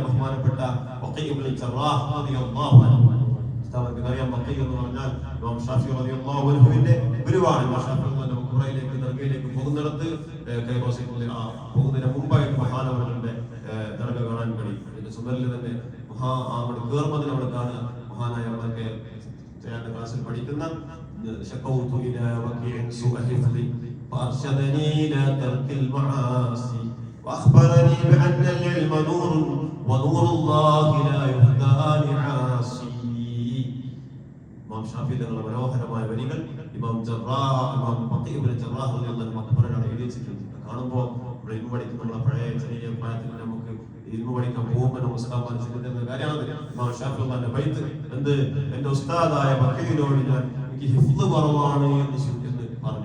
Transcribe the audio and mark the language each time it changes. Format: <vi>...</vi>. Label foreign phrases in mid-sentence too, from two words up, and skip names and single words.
<ml>ബഹുമാനപ്പെട്ട വഖീഉ ഇബ്നുൽ ജറാഹ്</ml> <ar>رضي الله عنه,</ar> <ml>അറിയാം വഖീഉ എന്ന് പറഞ്ഞാൽ ഇമാം ഷാഫിഈ</ml> <ar>رضي الله عنه</ar> <ml>ഗുരുവാണ്. ഇമാം ഷാഫിഈ ഖുറയിലേക്ക് ദർഗയിലേക്ക് പോകുന്നിടത്ത് പോകുന്നതിന് മുമ്പായിട്ട് മഹാനവരുടെ ദർഗ കാണാൻ കഴിയും. അതിന്റെ സുന്ദരിൽ തന്നെ അവിടെ കയറുന്നതിന് അവിടെ കാണുക. മഹാനായ നമ്മളൊക്കെ ക്ലാസ്സിൽ പഠിക്കുന്ന</ml> <ar>شكوت إلى وكيع سوء حفظي فأرشدني إلى ترك المعاصي وأخبرني بأن العلم نور ونور الله لا يهدى لعاصي.</ar> <ml>ഇമാം ഷാഫിഈ തങ്ങളുടെ മനോഹരമായ വരികൾ ഇമാം വഖീഉ ഇബ്നുൽ ജറാഹ്</ml> <ar>رضي الله عنه</ar> <ml>മഖബറയാണ് എഴുതി വെച്ചിട്ടുണ്ട്. കാണുമ്പോൾ ഇവിടെ ഇൽമു പഠിക്കുന്ന നമ്മുടെ പഴയ ചെറിയ പ്രായത്തിൽ നമുക്ക് ഇൽമു പഠിക്കാൻ പോകുമ്പോൾ നമ്മൾ ഉസ്താദ് മനസ്സിലാക്കുന്ന കാര്യമാണ്. ഇമാം ഷാഫിഈ തന്റെ ബൈത്ത് എന്ത്, എന്റെ ഉസ്താദായ വഖീഇനോട് ഞാൻ ഹിഫ്ള് കുറവാണ് എന്ന് പറഞ്ഞു.</ml>